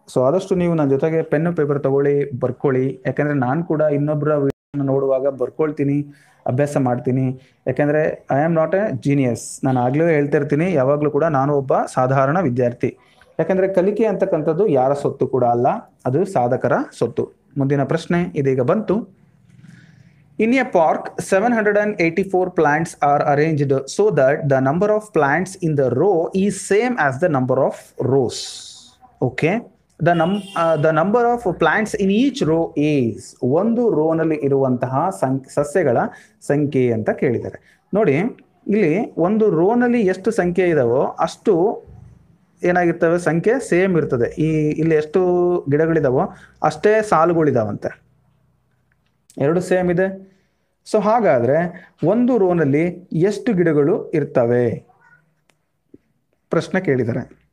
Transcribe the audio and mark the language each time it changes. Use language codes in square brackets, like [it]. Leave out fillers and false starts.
[kn] So ಆದಷ್ಟು ನೀವು ನನ್ನ ಜೊತೆಗೆ ಪೆನ್ನು ಪೇಪರ್ ತಗೊಳ್ಳಿ, ಬರ್ಕೊಳ್ಳಿ. ಯಾಕೆಂದರೆ ನಾನು ಕೂಡ ಇನ್ನೊಬ್ಬರ ವಿಡಿಯೋನ ನೋಡುವಾಗ ಬರ್ಕೊಳ್ತೀನಿ, ಅಭ್ಯಾಸ ಮಾಡ್ತೀನಿ. ಯಾಕೆಂದರೆ [en] I am not a genius. [kn] ನಾನು ಆಗಲೂ ಹೇಳ್ತಿರ್ತೀನಿ, ಯಾವಾಗಲೂ ಕೂಡ ನಾನು ಒಬ್ಬ ಸಾಧಾರಣ ವಿದ್ಯಾರ್ಥಿ. ಯಾಕಂದರೆ ಕಲಿಕೆ ಅಂತಕ್ಕಂಥದ್ದು ಯಾರ ಸೊತ್ತು ಕೂಡ ಅಲ್ಲ, ಅದು ಸಾಧಕರ ಸೊತ್ತು. ಮುಂದಿನ ಪ್ರಶ್ನೆ ಇದೀಗ ಬಂತು. [en] In a park 784 plants are arranged so that the number of plants in the row is same as the number of rows. Okay, the number of plants in each row is, [kn] ಒಂದು ರೋನಲ್ಲಿ ಇರುವಂತಹ ಸಸ್ಯಗಳ ಸಂಖ್ಯೆ ಅಂತ ಕೇಳಿದ್ದಾರೆ. ನೋಡಿ, ಇಲ್ಲಿ ಒಂದು ರೋನಲ್ಲಿ ಎಷ್ಟು ಸಂಖ್ಯೆ ಇದಾವೋ ಅಷ್ಟು ಏನಾಗಿರ್ತವೆ, ಸಂಖ್ಯೆ ಸೇಮ್ ಇರ್ತದೆ. ಇಲ್ಲಿ ಎಷ್ಟು ಗಿಡಗಳಿದಾವೋ ಅಷ್ಟೇ ಸಾಲುಗಳಿದಾವಂತೆ, ಎರಡು ಸೇಮ್ ಇದೆ. ಸೊ ಹಾಗಾದ್ರೆ ಒಂದು ರೋನಲ್ಲಿ ಎಷ್ಟು ಗಿಡಗಳು ಇರ್ತವೆ ಪ್ರಶ್ನೆ ಕೇಳಿದ್ದಾರೆ.